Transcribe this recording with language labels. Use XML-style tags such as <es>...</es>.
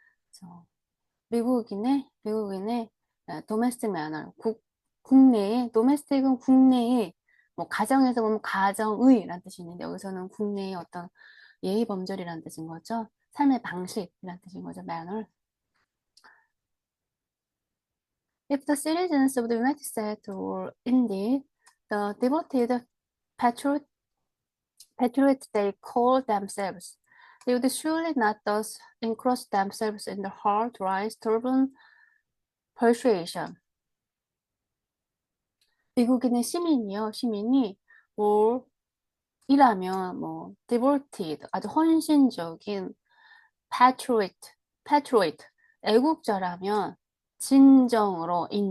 <ko>그래서 미국인의 도메스틱 매너, 국내에, 도메스틱은 국내에, 뭐, 가정에서 보면 가정의라는 뜻이 있는데, 여기서는 국내의 어떤 예의 범절이라는 뜻인 거죠. 삶의 방식이라는 뜻인 거죠, manner.</ko> <en>If the citizens of the United States were indeed the devoted patriot, patriots they call themselves, they would surely not thus encroach themselves in the hard, dry, stubborn persuasion.</en> <ko>미국인의 시민이 뭐 이라면 뭐 devoted 아주 헌신적인 patriot patriot 애국자라면 진정으로</ko>